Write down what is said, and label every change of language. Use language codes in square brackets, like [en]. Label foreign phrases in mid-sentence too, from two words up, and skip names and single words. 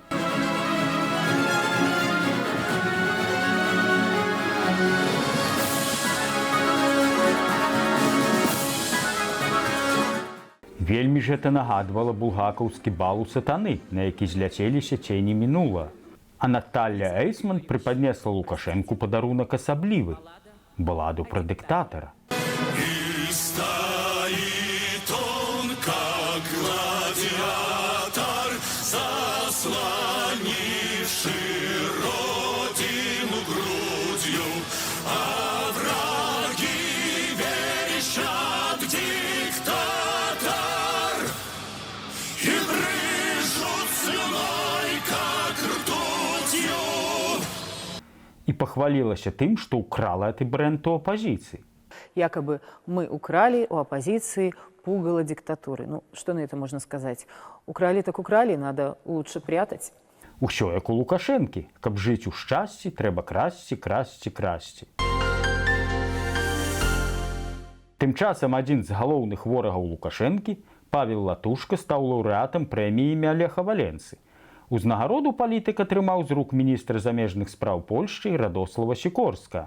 [be] Вельмі ж гэта нагадвала булгакаўскі бал у сатаны, на які зляцеліся цені мінула. А Наталля Эйсмент прыпаднесла Лукашэнку падарунак асаблівы – баладу пра дыктатара. [ru] И стоит он, как гладиатор, заслонивший родину грудью, а враги верещат диктатор и брызжут слюной, как ртутью. [be] І пахвалілася тым, што ўкрала гэты брэнд у апазіцыі. [ru] Якобы мы украли у оппозиции пугало диктатуры. Ну, что на это можно сказать? Украли так украли, надо лучше прятать. [be] Усё як у Лукашэнкі. Каб жыць у шчасці, трэба красці, красці, красці. Тым часам адзін з галоўных ворагаў Лукашэнкі, Павел Латушка, стаў лаўрэатам прэміі імя Леха Валенцы. Узнагароду палітык атрымаў з рук міністра замежных спраў Польшчы Радослава Сікорска.